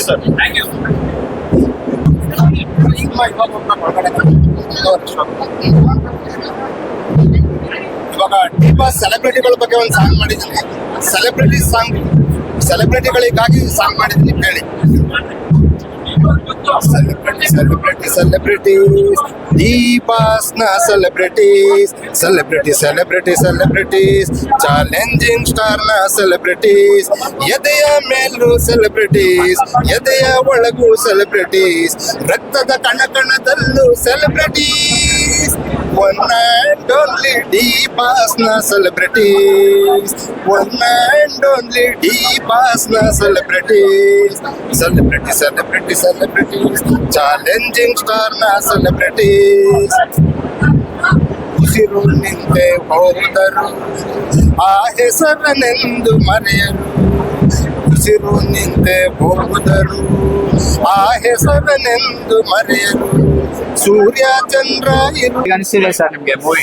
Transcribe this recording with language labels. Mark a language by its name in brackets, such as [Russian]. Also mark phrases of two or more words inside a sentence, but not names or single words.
[Kannada] ಇವಾಗ ಡಿ ಬಾಸ್ ಸೆಲೆಬ್ರಿಟಿಗಳ ಬಗ್ಗೆ ಒಂದು ಸಾಂಗ್ ಮಾಡಿದ್ದೀನಿ. ಸೆಲೆಬ್ರಿಟಿಗಳಿಗಾಗಿ ಸಾಂಗ್ ಮಾಡಿದ್ದೀನಿ ಕೇಳಿ. [English] ಸೆಲೆಬ್ರಿಟಿ celebrities. Deepasna celebrities. Celebrities. Challenging star na celebrities. [Kannada] ಎದೆಯ ಮೇಲೂ celebrities. ಎದೆಯ ಒಳಗೂ celebrities. ರಕ್ತದ ಕಣಕಣದಲ್ಲೂ celebrities. [English] One and only Deepasna celebrities. One and only Deepasna celebrities. Celebrities. Challenging star na celebrities. [Kannada] ಉಸಿರು ನಿಂತೆ ಹೋದರು ಆ ಹೆಸರನೆಂದು ಮರೆಯರು. ಉಸಿರು ನಿಂತೆ ಹೋದರು ಆ ಹೆಸರನೆಂದು ಮರೆಯರು. ಸೂರ್ಯ ಚಂದ್ರ ಈಗ ಅನಿಸಿದೆ ಸರ್ ನಿಮ್ಗೆ ಮೂವಿ?